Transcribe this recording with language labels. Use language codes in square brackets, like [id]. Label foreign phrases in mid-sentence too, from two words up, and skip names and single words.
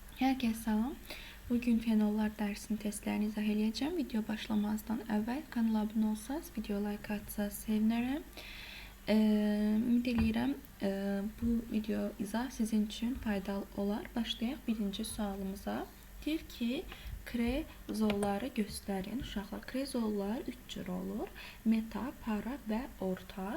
[tr] Herkese selam. Bugün fenollar dersinin testlerini izah edeceğim. Video başlamazdan evvel kanala abone olsanız, video like atsanız sevinirim. [az] Ümid edirəm bu video izah sizin için faydalı olar. Başlayaq birinci sualımıza. Deyir ki, krezolları göstərin. Uşaqlar, krezollar 3 cür olur. Meta, para və orta.